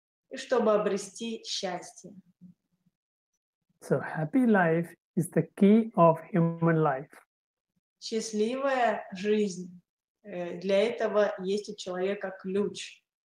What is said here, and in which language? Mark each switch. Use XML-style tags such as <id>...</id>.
<ru>И чтобы обрести счастье.</ru> <en>So happy life is the key of human life.</en> <ru>Счастливая жизнь. Для этого есть у человека ключ.</ru>